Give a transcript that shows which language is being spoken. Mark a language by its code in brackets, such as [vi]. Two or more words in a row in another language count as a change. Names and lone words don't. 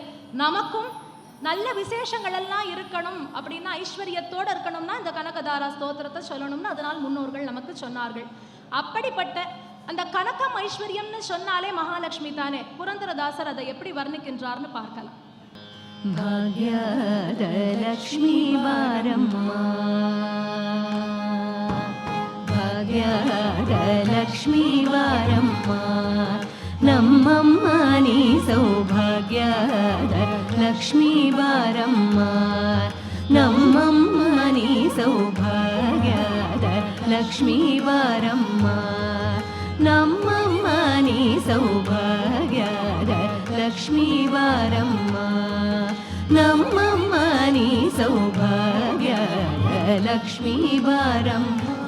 [ta] நமக்கும் நல்ல விசேஷங்கள் எல்லாம் இருக்கணும் அப்படின்னா, ஐஸ்வர்யத்தோடு இருக்கணும்னா இந்த கனகதாரா ஸ்தோத்திரத்தை சொல்லணும்னு அதனால் முன்னோர்கள் நமக்கு சொன்னார்கள். அப்படிப்பட்ட அந்த கனகம் ஐஸ்வர்யம்னு சொன்னாலே மகாலட்சுமி தானே. புரந்தரதாசர் அதை எப்படி வர்ணிக்கின்றார்னு பார்க்கலாம். [kn] ಭಾಗ್ಯದ ಲಕ್ಷ್ಮೀ ಬಾರಮ್ಮ, ಭಾಗ್ಯದ ಲಕ್ಷ್ಮೀ ಬಾರಮ್ಮ, ನಮ್ಮಮ್ಮ ನೀ ಸೌಭಾಗ್ಯದ ಲಕ್ಷ್ಮೀ ಬಾರಮ್ಮ, ನಮ್ಮಮ್ಮ ನೀ ಸೌಭಾಗ್ಯದ ಲಕ್ಷ್ಮೀ ಬಾರಮ್ಮ, ನಮ್ಮಮ್ಮ ನೀ ಸೌಭಾಗ್ಯದ ಲಕ್ಷ್ಮೀ ಬಾರಮ್ಮ, ನಮ್ಮಮ್ಮ ನೀ ಸೌಭಾಗ್ಯದ ಲಕ್ಷ್ಮೀ ಬಾರಮ್ಮ.